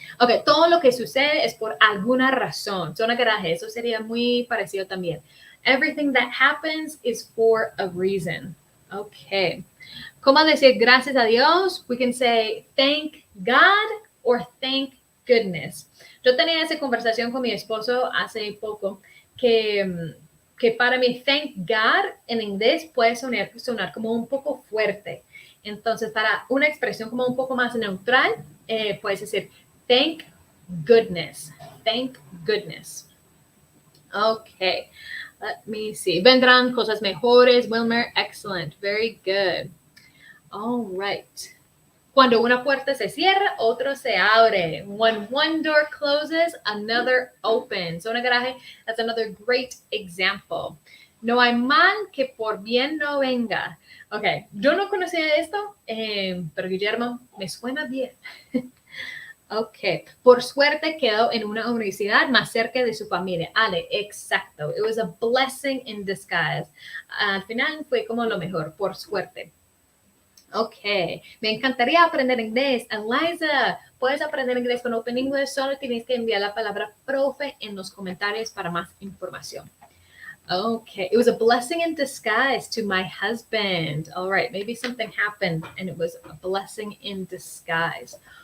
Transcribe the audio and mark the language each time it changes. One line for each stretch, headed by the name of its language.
Spanish: Ok, todo lo que sucede es por alguna razón. Zona garaje, eso sería muy parecido también.
English: Everything that happens is for a reason. Ok.
Spanish: ¿Cómo decir gracias a Dios?
English: We can say thank God or thank goodness.
Spanish: Yo tenía esa conversación con mi esposo hace poco que para mí thank God en inglés puede sonar como un poco fuerte. Entonces, para una expresión como un poco más neutral, puedes decir thank goodness.
English: Thank goodness. Okay. Let me see.
Spanish: Vendrán cosas mejores.
English: Wilmer, excellent. Very good. All right.
Spanish: Cuando una puerta se cierra, otro se abre.
English: When one door closes, another opens. Zona garaje, that's another great example.
Spanish: No hay mal que por bien no venga. Ok, yo no conocía esto, pero Guillermo, me suena bien. Ok, por suerte quedó en una universidad más cerca de su familia. Ale, exacto.
English: It was a blessing in disguise.
Spanish: Al final fue como lo mejor, por suerte. Ok, me encantaría aprender inglés. Eliza, puedes aprender inglés con Open English, solo tienes que enviar la palabra profe en los comentarios para más información.
English: Okay, it was a blessing in disguise to my husband. All right, maybe something happened and it was a blessing in disguise.